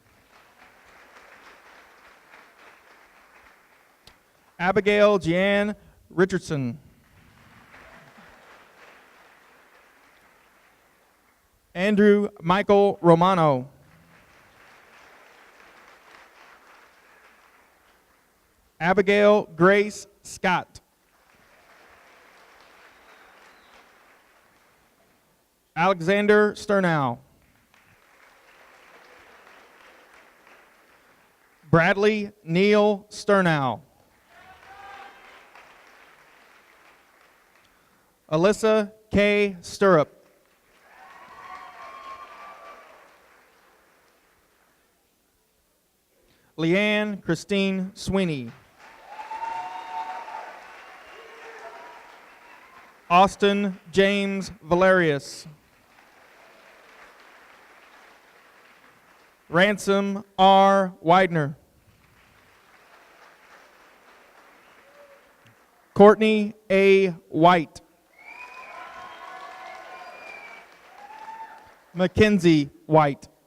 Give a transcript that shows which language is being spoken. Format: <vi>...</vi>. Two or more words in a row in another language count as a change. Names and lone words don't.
<en>Abigail Jeanne Richardson. Andrew Michael Romano. Abigail Grace Scott. Alexander Sternow. Bradley Neal Sternow. Alyssa K. Stirrup. Leanne Christine Sweeney. Austin James Valerius. Ransom R. Widener. Courtney A. White. Mackenzie White.</en>